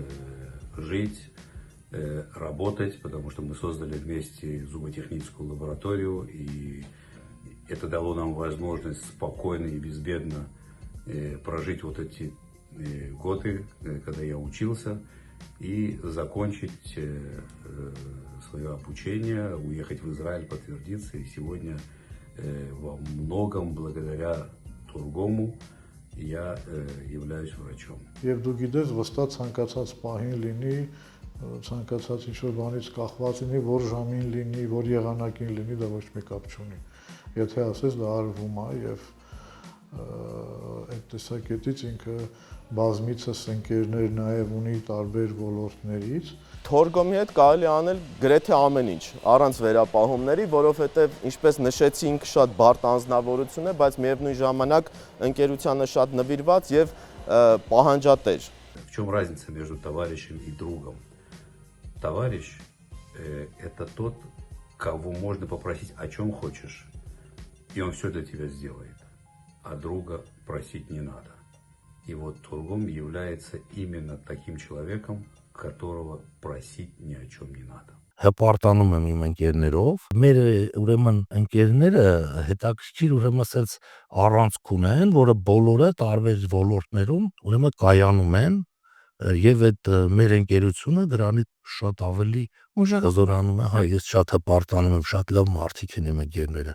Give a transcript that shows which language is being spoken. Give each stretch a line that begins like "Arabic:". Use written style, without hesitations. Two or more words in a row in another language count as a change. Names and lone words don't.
Russian: жить, работать, потому что мы создали вместе зуботехническую лабораторию, и это дало нам возможность спокойно и безбедно прожить вот эти годы, когда я учился, и закончить свое обучение, уехать в Израиль, подтвердиться, и сегодня во многом благодаря Тургому я являюсь врачом.
Armenian: Եվ դու գիտես, վստահ ցանկացած պահին լինի, ցանկացած ինչ-որ բանից կախված լինի, որ ժամին լինի, որ եղանակին լինի, դա ոչ մի կապ չունի։ Եթե ասես դա արվում է եւ այդ տեսակետից ինքը բազմիցս ընկերներ նաև ունի տարբեր ոլորտներից։ Թորգոմի հետ կարելի անել գրեթե ամեն ինչ, առանց վերապահումների, որովհետև ինչպես նշեցինք, շատ բարդ անձնավորություն է, բայց միևնույն ժամանակ ընկերությանը շատ նվիրված եւ պահանջատեր։
Russian: В чем разница между товарищем и другом? Товарищ это тот, кого можно попросить о чем хочешь, и он все для тебя сделает, а друга просить не надо. И вот Тургом является именно таким человеком, которого просить ни о чем не надо.
Armenian: Հպարտանում եմ իմ ընկերներով։ Մեր ուրեմն ընկերները հետաքրքիր ուրեմն ասած առանցք ունեն, որը բոլորը տարբեր ոլորտներում ուրեմն կայանում են եւ այդ մեր ընկերությունը դրանից շատ ավելի հզորանում է։ Հա, ես շատ հպարտանում եմ, շատ լավ մարդիկ են իմ ընկերները։